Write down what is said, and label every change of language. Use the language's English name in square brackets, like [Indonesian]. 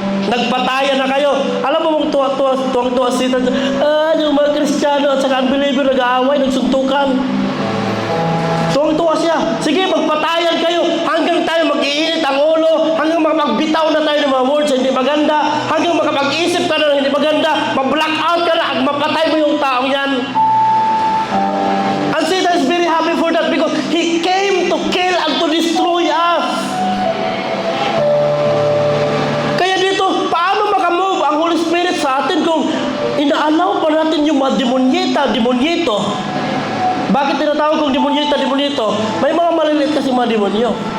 [Filipino] Nagpatayan na kayo. Alam mo mong tuwang-tuwa sila, yung mga Kristiyano at saka unbeliever, nag-aaway, nagsuntukan. Tuwang-tuwa siya. Sige, magpatayan kayo hanggang tayo mag-iinit ang ulo, hanggang magbitaw na tayo ng mga words na hindi maganda, hanggang makapag-isip ka na ng hindi maganda, mag-blackout ka na at mapatay mo yung taong yan. [English] And Satan is very happy for that because he came to kill and to destroy us. [Filipino] Kaya dito, paano makamove ang Holy Spirit sa atin kung inaalaw pa natin yung mga demonyeta? Bakit tinatawag kong demonyeta? May mga maliliit kasi mga demonyo.